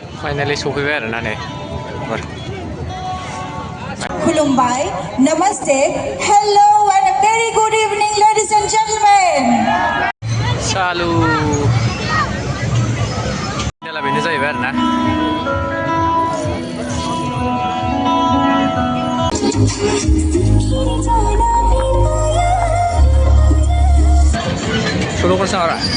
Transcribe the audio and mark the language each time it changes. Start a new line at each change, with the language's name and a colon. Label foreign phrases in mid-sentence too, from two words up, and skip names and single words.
Bodo: फाइनाली सफैबाय आरोना नै
English: खुलुमबाय नमस्ते hello and a very good evening ladies and gentleman
Bodo: सालु फाइनाला बेनो जाहैबाय आरोना सल' खनसा आरो